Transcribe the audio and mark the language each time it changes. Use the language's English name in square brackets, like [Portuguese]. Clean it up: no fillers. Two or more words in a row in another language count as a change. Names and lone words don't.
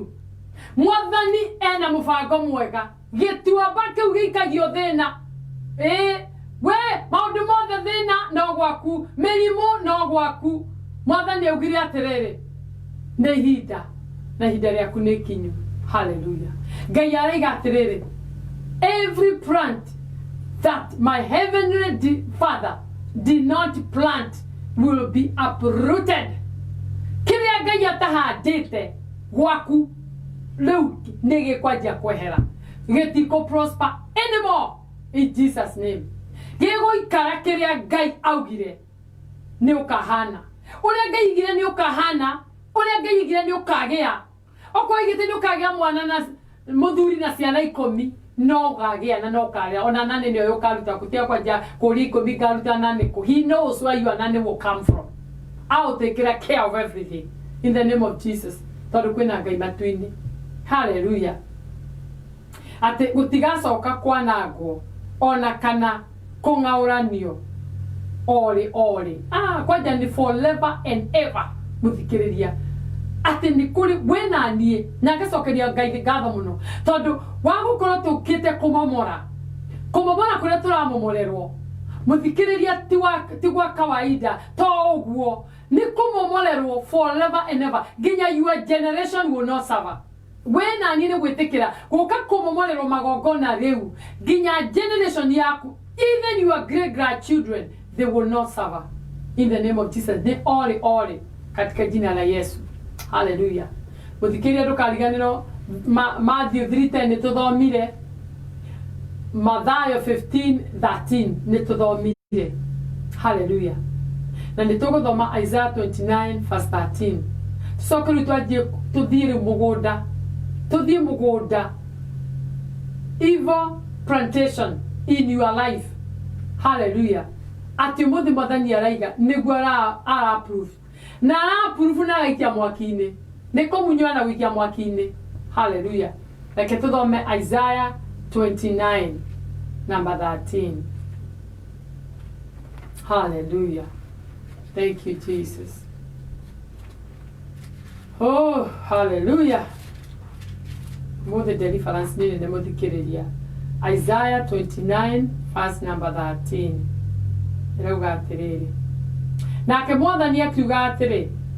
[Kikuyu] Mwathani ena mũbango mwega. Gĩtuamba kĩu gĩikagio thĩna we maũndũ mothe thĩna no gwaku, mĩrimũ no gwaku. Mwathani augire atĩrĩrĩ nĩ ihinda na ihinda rĩaku nĩ ikinyu. Hallelujah. Ngai araiga atĩrĩrĩ [English] every plant that my heavenly Father did not plant will be uprooted. [Kikuyu] Kĩrĩa Ngai atahandĩte gwaku rĩu nĩ gĩkwanjia kwehera, gĩtikũ [English] prosper anymore in Jesus name. [Kikuyu] Gĩgũikara kĩrĩa Ngai augire nĩ ũkahana. Ũrĩa Ngai igire nĩ ũkahana, ũrĩa Ngai igire nĩ ũkagĩa. Okorwo igĩte nĩ ũkagĩa mwana na mũthuri na ciana 10 no gagĩa na no kagĩa. Ona nane nĩo ũkaruta gũtiga kwanja kũri 10 ngaruta nane kũ. [English] He knows where your nane will come from. I'll take care of everything in the name of Jesus. [Kikuyu] Tondũ kwĩna Ngai matu-inĩ. Hallelujah. Atĩ gũtigacoka kwanangwo ona kana kũng'aũranio ori kwanja ni [English] forever and ever. [Kikuyu] Mũthikĩrĩria atĩ nĩ kũrĩ we na niĩ na ngacokeria Ngai ngatho mũno tondũ wa gũkorwo tũkĩte kũmomora kũrĩa tũramomorerwo. Mũthikĩrĩria ti gwa kawaida to ũguo nĩ kũmomorerwo [English] forever and ever [Kikuyu] nginya [English] your generation will not suffer. [Kikuyu] We na niĩ nĩ gwĩtĩkĩra gũka kũmomorerwo magongona rĩu nginya generation yaku, [English] even your great grandchildren, they will not suffer in the name of Jesus. They all [Swahili] katika jina la Yesu. [Kikuyu] Hallelujah. Mũthikĩrĩria ndũkariganĩrwo Matthew 3:10 nĩ tũthomire, Mathayo 15:13 nĩ tũthomire. Hallelujah. Na nĩ tũgũthoma Isaiah 29:13. Tucoke rĩu twanjie tũthiĩ mũgũnda. [English] Evil plantation in your life. [Kikuyu] Hallelujah. Ati mũthĩ Mwathani araiga nĩguo ara-approve. Na ara-approve na agaikia mwaki-inĩ. Nĩ kũmunywa na gũikia mwaki-inĩ. Hallelujah. Reke tũthome Isaiah 29 number 13. [English] Hallelujah. Thank you, Jesus. Oh, hallelujah. [Kikuyu] Mũthĩ deliverance nĩ mũthikĩrĩria. [English] Isaiah 29 verse number 13. [Kikuyu] Rauga atĩrĩrĩ. Nake Mwathani akiuga atĩrĩ.